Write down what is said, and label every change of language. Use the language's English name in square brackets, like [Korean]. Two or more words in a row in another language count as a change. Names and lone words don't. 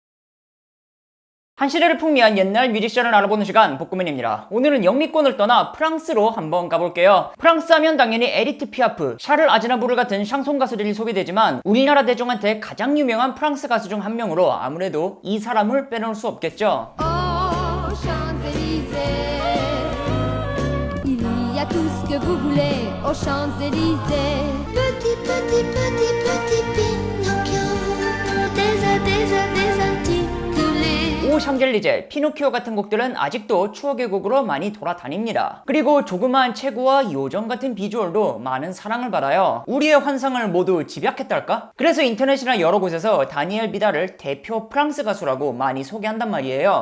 [Korean] 한 시대를 풍미한 옛날 뮤지션을 알아보는 시간, 복구맨입니다. 오늘은 영미권을 떠나 프랑스로 한번 가볼게요. 프랑스 하면 당연히 에디트 피아프, 샤를 아즈나부르 같은 샹송 가수들이 소개되지만 우리나라 대중한테 가장 유명한 프랑스 가수 중 한 명으로 아무래도 이 사람을 빼놓을 수 없겠죠. [French] Il y a tout ce que vous voulez aux Champs-Élysées. Petit, petit, petit, petit Pinocchio, des articulés. [Korean] 오 샹젤리제, 피노키오 같은 곡들은 아직도 추억의 곡으로 많이 돌아다닙니다. 그리고 조그마한 체구와 요정 같은 비주얼도 많은 사랑을 받아요. 우리의 환상을 모두 집약했달까? 그래서 인터넷이나 여러 곳에서 다니엘 비달을 대표 프랑스 가수라고 많이 소개한단 말이에요.